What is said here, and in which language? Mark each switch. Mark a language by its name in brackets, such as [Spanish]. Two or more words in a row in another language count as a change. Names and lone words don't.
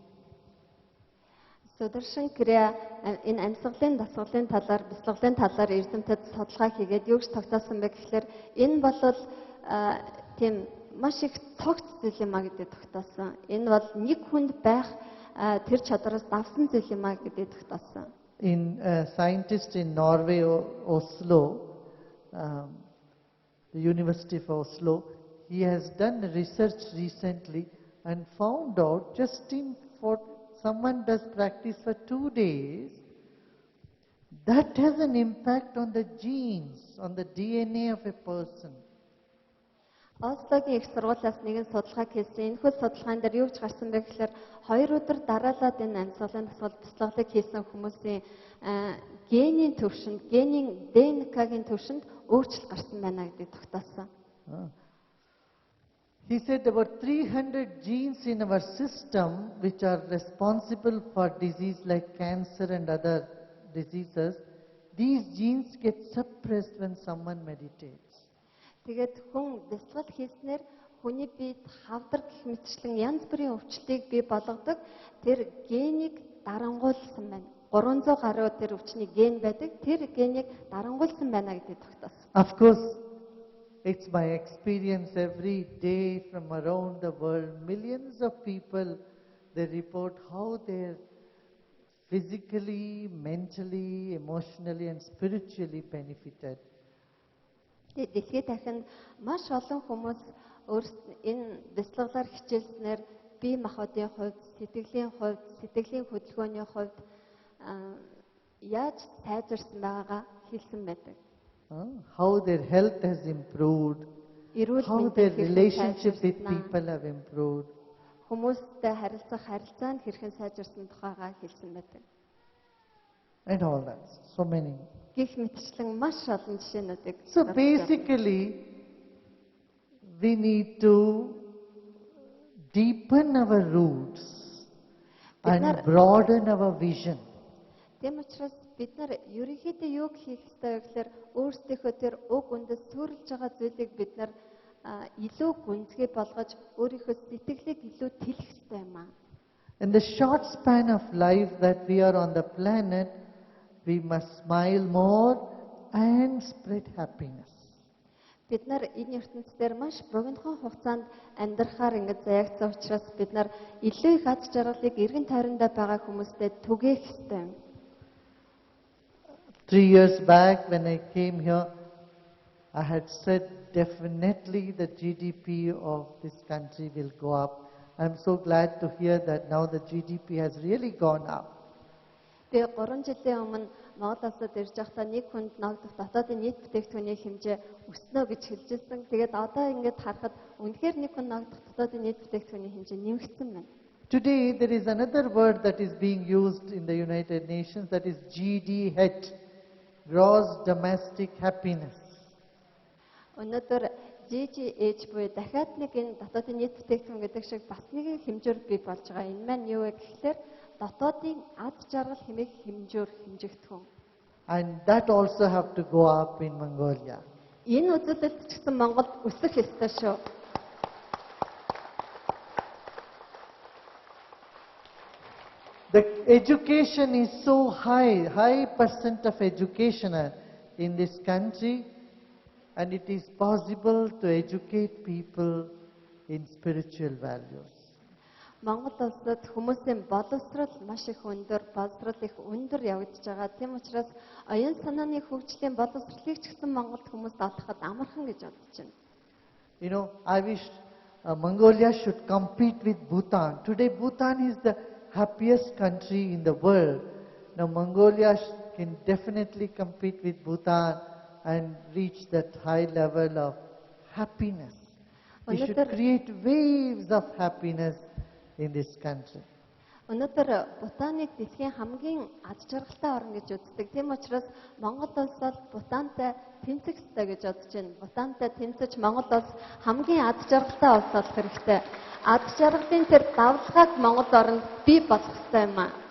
[Mongolian] Сударшин Крия энэ амьсгалын дасгалын талаар, бясалгалын талаар эрдэмтэд судалгаа хийгээд юу гэж тогтоосон бэ гэхлээр энэ бол тийм маш их цогц зүйл юм а гэдэг тогтоосон. Энэ бол нэг хүнд байх тэр чадраас давсан зүйл юм а гэдэг тогтоосон. [English] In scientist in Norway, Oslo, the University of Oslo, he has done research recently and found out for someone does practice for 2 days, that has an impact on the genes, on the DNA of a person. [Mongolian] Ослогийн их сургуулиас нэгэн судалгаа хийсэн. Энэ хөл судалгаан дээр юу гэж гарсан бэ гэхээр 2 өдөр дараалаад энэ амьсгалын дасгал бясалгалыг хийсэн хүмүүсийн генийн төвшөнд, генийн ДНК-гийн төвшөнд өөрчлөлт гарсан байна гэдэг тогтоосон. [English] He said about 300 genes in our system which are responsible for disease like cancer and other diseases, these genes get suppressed when someone meditates. [Mongolian] Тэгээд хүн бясалгал хийснээр хүний биед хавдар гэх мэтчлэн янз бүрийн өвчлөлийг бий болгодог. Тэр генийг дарангуулсан байна. 300 гаруй тэр өвчний ген байдаг. Тэр генийг дарангуулсан байна гэдэг тогтоосон. [English] Of course, it's my experience every day from around the world. Millions of people, they report how they're physically, mentally, emotionally and spiritually benefited. [Mongolian] Дэлхийд дахинд маш олон хүмүүс өөрсдөө энэ бясалгалаар хичээлснээр бие махбодын хувьд, сэтгэлийн хөдөлгөөний хувьд яаж сайжирсан байгаагаа хэлсэн байдаг. [English] How their health has improved, how their relationship with people have improved. [Mongolian] Хүмүүстэй харилцах харилцаанд хэрхэн сайжирсан тухайгаа хэлсэн байдаг. [English] And all that, so many. [Mongolian] Гэх мэтчлэн маш олон жишээнүүдийг. [English] So basically, we need to deepen our roots and broaden our vision. [Mongolian] Тэм учраас бид нар ерөнхийдөө юу хийх ёстой вэ гэхээр өөрсдийнхөө тэр уг үндэс төрүүлж байгаа зүйлийг бид нар илүү гүнзгий болгож өөрийнхөө сэтгэлийг илүү тэлэх хэрэгтэй юм аа. [English] In the short span of life that we are on the planet, we must smile more and spread happiness. [Mongolian] Бид нар энэ ертөнцийн дээр маш богинохон хугацаанд амьдрахаар ингэж заягдсан учраас бид нар илүү их аз жаргалыг эргэн тойрондоо байгаа хүмүүстэй түгээх ёстой юм. [English] 3 years back when I came here, I had said definitely the GDP of this country will go up. I'm so glad to hear that now the GDP has really gone up. [Mongolian] Би 3 жилийн өмнө Монголоос ирж байхдаа нэг хүнд ногдох дотоодын нийт бүтээгдэхүүний хэмжээ өснө гэж хэлжсэн. Тэгээд одоо ингэж харахад үнэхээр нэг хүнд ногдох дотоодын нийт бүтээгдэхүүний хэмжээ нэмэгдсэн байна. [English] Today there is another word that is being used in the United Nations, that is GDH, Gross Domestic Happiness. [Mongolian] Өнөөдөр GDH буюу дахиад нэг энэ дотоодын нийт бүтээгдэхүүн гэдэг шиг бас нэгэн хэмжээр бий болж байгаа. Энэ маань юу вэ гэхээр дотоодын аз жаргал хэмээх хэмжээр хэмжигдэх хүн. [English] And that also have to go up in Mongolia. [Mongolian] Энэ үзүүлэлт ч гэсэн Монголд өсөх ёстой шүү. [English] The education is so high percent of education in this country, and it is possible to educate people in spiritual values. [Mongolian] Монгол улсад хүмүүсийн боловсрол маш их өндөр, боловсрол их өндөр явагдаж байгаа. Тийм учраас оюун санааны хөгжлийн боловсролыг ч гэсэн Монголд хүмүүс олоход амархан гэж бодож байна. [English] You know, I wish Mongolia should compete with Bhutan. Today Bhutan is the happiest country in the world. Now Mongolia can definitely compete with Bhutan and reach that high level of happiness. We should create waves of happiness in this country. [Mongolian] Өнөөдөр Бутаныг дэлхийн хамгийн аз жаргалтай орн гэж үздэг. Тийм учраас Монгол улс бол Бутантай тэнцэх ёстой гэж бодож байна. Бутантай тэнцэж Монгол улс хамгийн аз жаргалтай улс болох хэрэгтэй. Аз жаргалын тэр давлгааг Монгол орнд бий болгох ёстой юм аа.